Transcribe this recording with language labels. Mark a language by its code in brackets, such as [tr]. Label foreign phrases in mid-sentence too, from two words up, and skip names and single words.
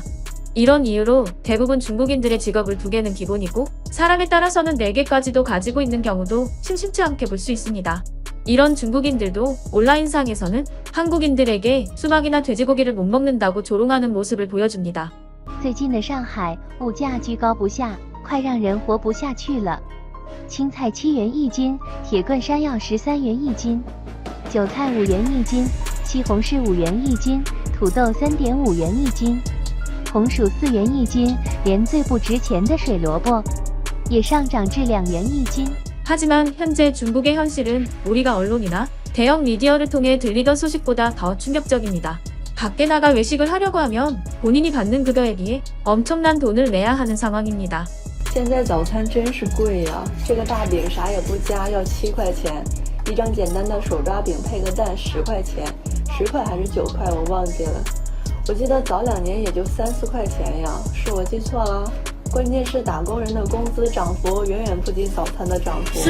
[ko] 이런 이유로 대부분 중국인들의 직업을 2개는 기본이고 사람에 따라서는 4개까지도 가지고 있는 경우도 심심치 않게 볼 수 있습니다. 이런 중국인들도 온라인상에서는 한국인들에게 수박이나 돼지고기를 못 먹는다고 조롱하는 모습을 보여줍니다. [zh] 最近的上海物价居高不下，快让人活不下去了。青菜7元一斤，铁棍山药13元一斤，韭菜5元一斤，西红柿5元一斤，土豆3.5元一斤，红薯4元一斤，连最不值钱的水萝卜也上涨至2元一斤。 [ko] 하지만 현재 중국의 현실은 우리가 언론이나 대형 미디어를 통해 들리던 소식보다 더 충격적입니다. 밖에 나가 외식을 하려고 하면 본인이 받는 급여에 비해 엄청난 돈을 내야 하는 상황입니다. [zh] 现在早餐真是贵呀！这个大饼啥也不加要7块钱，一张简单的手抓饼配个蛋10块钱，10块还是9块我忘记了。我记得早2年也就3、4块钱呀，是我记错了？关键是打工人的工资涨幅远远不及早餐的涨幅。